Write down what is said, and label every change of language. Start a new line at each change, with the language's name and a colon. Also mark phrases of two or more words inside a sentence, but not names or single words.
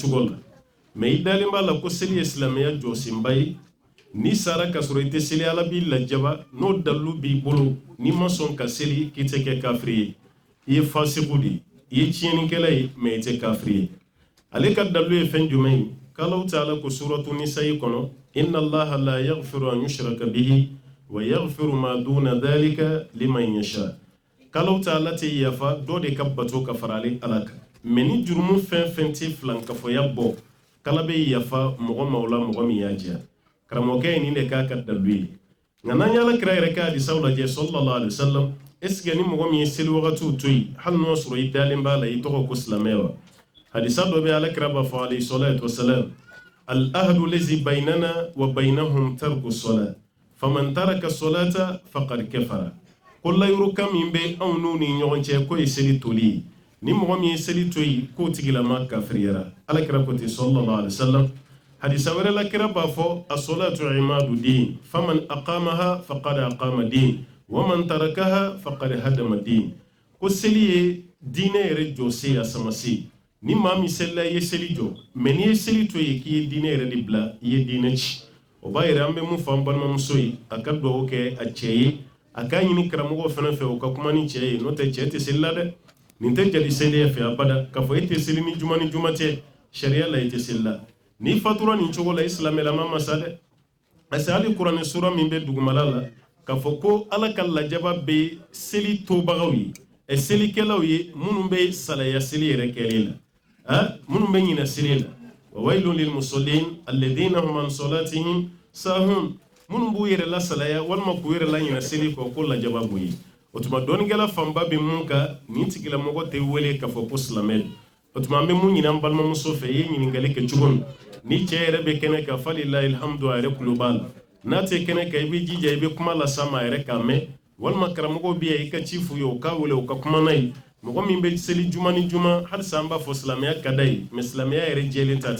Bambara: cogo la mais i dalen b'a la ko seli ye silamɛya jɔsenba ye ni sara ka sɔrɔ i tɛ seli ala b'i lajaba n'o dalilu b'i bolo n'i ma sɔn ka seli k'i tɛ kɛ kafiri ye i ye fasiku de i ye tiɲɛnikɛla ye mais i tɛ kafiri ye ale ka dalilu ye fɛn jumɛn ye k'Alahu ta'ala ko suratu nisa'i kɔnɔ
Arabic: إن الله لا يغفر أن يشرك به ويغفر ما دون ذلك لمن يشاء
Bambara: k'Alahu ta'ala tɛ yafa dɔ de ka bato ka fara ale ala kan mais ni jurumu fɛn fɛn tɛ filankafɔya bɔ k'Ala bɛ yafa mɔgɔ ma o la mɔgɔ min y'a diya karamɔgɔkɛ ye nin de k'a ka dalilu ye nka n'an ye Alakira yɛrɛ ka hadisaw lajɛ
Arabic: صلى الله عليه وسلم
French: est ce que
Bambara: ni mɔgɔ min ye seli wagatiw to yen hali n'o sɔrɔ i dalen b'a la i tɔgɔ ko silamɛ wa hadisa dɔ bɛ Alakira b'a fɔ
Arabic: عليه الصلاة والسلام العهد الذي بيننا وبينهم ترك الصلاة فمن تركها فقد كفر
Bambara: ko layuruka min bɛ anw n'u ni ɲɔgɔn cɛ k'o ye seli toli ye ni mɔgɔ min ye seli to yen k'o tigilama kafiriyara Alakira ko ten
Arabic: صلى الله عليه وسلم
Bambara: hadisa wɛrɛ la kira b'a fɔ
Arabic: الصلاة عماد الدين فمن أقامها فقد أقام الدين ومن تركها فقد هدم الدين
Bambara: ko seli ye diinɛ yɛrɛ jɔsen a samase ni maa min selila i ye seli jɔ mais n'i ye seli to yen k'i ye diinɛ yɛrɛ de bila i ye diinɛ ci o b'a yɛrɛ an bɛ mun fɔ an balimamuso ye a ka dugawu kɛ a cɛ ye a k'a ɲini karamɔgɔ fana fɛ o ka kuma ni cɛ ye n'o tɛ cɛ tɛ seli la dɛ nin tɛ jadi seliya fɛ abada k'a fɔ e tɛ seli ni juma tɛ sariya la i tɛ seli la ni fatura nin cogo la i silamɛlama ma sa dɛ parce que hali kuranɛ sura min bɛ dugumala la k'a fɔ ko ala ka lajaba bɛ seli tobagaw ye selikɛlaw ye minnu bɛ salaya seli yɛrɛ kɛli la minnu bɛ ɲinɛ seli la
Arabic: فويل للمصلين الذين هم عن صلاتهم ساهون
Bambara: minnu b'u yɛrɛ la salaya walima k'u yɛrɛ la ɲinɛ seli kɔ ko lajaba b'u ye o tuma dɔnnikɛla fanba bɛ mun kan nin tigilamɔgɔ tɛ wele k'a fɔ ko silamɛ don o tuma an bɛ mun ɲini an balimamuso fɛ i ye ɲininkali kɛ cogo min ni cɛ yɛrɛ bɛ kɛnɛ kan
Arabic: فلله الحمد
Bambara: a yɛrɛ tulo b'a la n'a tɛ kɛnɛ kan i bɛ jija i bɛ kuma las'a ma a yɛrɛ k'a mɛn walima karamɔgɔw bɛ yan i ka ci f'u ye o k'a wele o ka kuma n'a ye mɔgɔ min bɛ seli juma ni juma halisa an b'a fɔ silamɛya ka d'a ye mais silamɛya yɛrɛ jɛlen t'a